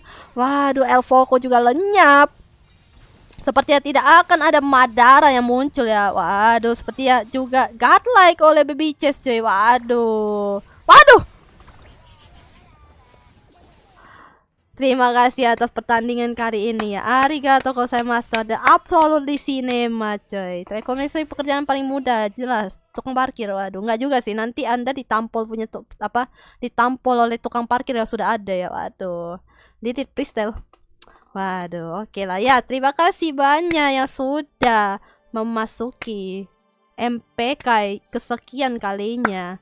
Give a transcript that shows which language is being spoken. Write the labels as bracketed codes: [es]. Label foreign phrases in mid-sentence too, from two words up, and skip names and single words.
[id] Waduh, Elfoko juga lenyap. Sepertinya tidak akan ada Madara yang muncul ya. Waduh, sepertinya juga godlike oleh Baby Chess cuy. Waduh. Terima kasih atas pertandingan kali ini ya. [ja] ありがとうございます. [en] The absolutely cinema coy. [id] Rekomendasi pekerjaan paling mudah jelas tukang parkir. Waduh, enggak juga sih. Nanti Anda ditampol oleh tukang parkir yang sudah ada ya. Waduh. Didit freestyle. Waduh, oke lah ya. Terima kasih banyak yang sudah memasuki MPK kesekian kalinya.